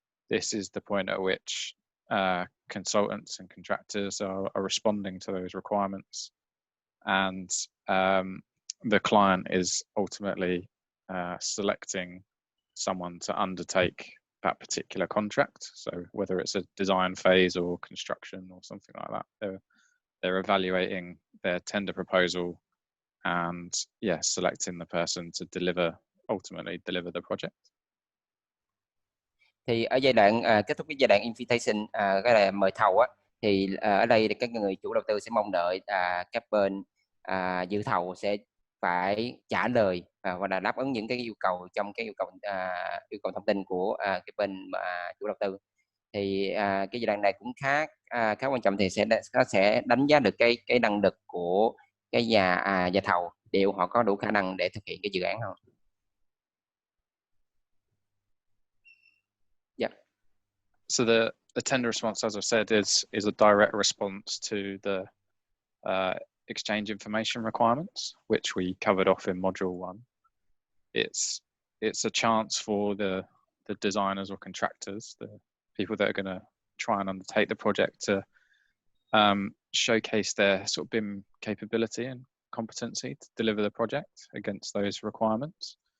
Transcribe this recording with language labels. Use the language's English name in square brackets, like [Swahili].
[English] This is the point at which consultants and contractors are responding to those requirements, and the client is ultimately selecting someone to undertake that particular contract. So whether it's a design phase or construction or something like that, they're evaluating their tender proposal and selecting the person to ultimately deliver the project. [Vietnamese] Thì ở giai đoạn kết thúc cái giai đoạn invitation, cái là mời thầu á, thì ở đây các người chủ đầu tư sẽ mong đợi các bên dự thầu sẽ phải trả lời và là đáp ứng những cái yêu cầu trong cái yêu cầu thông tin của cái bên chủ đầu tư. Thì cái giai đoạn này cũng khá quan trọng, thì nó sẽ đánh giá được cái năng lực của cái nhà thầu, liệu họ có đủ khả năng để thực hiện cái dự án không. Yeah. [English] So the tender response, as I said, is a direct response to the exchange information requirements, which we covered off in module 1. It's a chance for the designers or contractors, the people that are going to try and undertake the project, to showcase their sort of BIM capability and competency to deliver the project against those requirements.